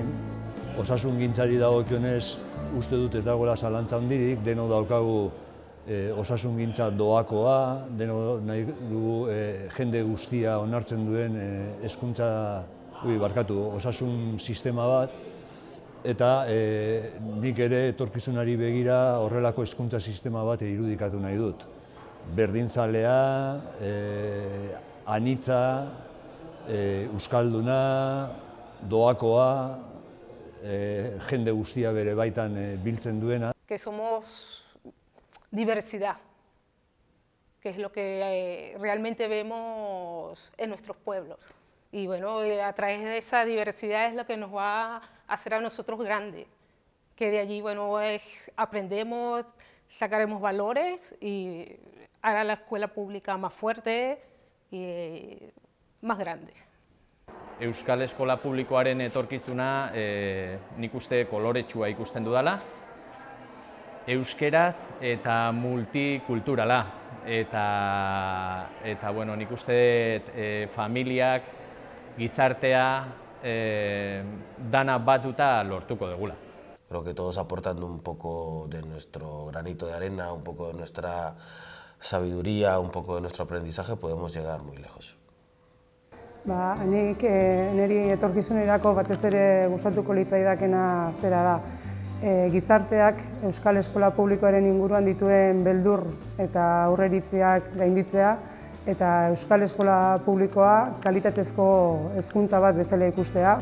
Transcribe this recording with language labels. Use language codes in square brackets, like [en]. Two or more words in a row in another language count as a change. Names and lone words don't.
[eu] Osasungintzari dagokionez uste dut ez dagoela zalantza handirik, denok daukagu osasungintza doakoa, denok nahi dugu jende guztia onartzen duen osasun sistema bat, eta nik ere etorkizunari begira horrelako hezkuntza sistema bat irudikatu nahi dut. Berdinzalea, anitza, euskalduna, doakoa, jende guztia bere baitan biltzen duena. [es] Que somos diversidad, que es lo que realmente vemos en nuestros pueblos. Y a través de esa diversidad es lo que nos va a hacer a nosotros grandes, que de allí aprendemos, sacaremos valores y hará la escuela pública más fuerte y más grande. [eu] Euskal Eskola Publikoaren etorkizuna nik uste koloretsua ikusten dudala, euskeraz eta multikulturala, eta nik uste familiak, gizartea, dana batuta lortuko dugula. [es] Creo que todos aportando un poco de nuestro granito de arena, un poco de nuestra sabiduría, un poco de nuestro aprendizaje, podemos llegar muy lejos. [eu] Niri etorkizunerako batez ere gustatuko litzaidakena zera da. Gizarteak Euskal Eskola Publikoaren inguruan dituen beldur eta aurreiritziak gainditzea eta Euskal Eskola Publikoa kalitatezko hezkuntza bat bezala ikustea.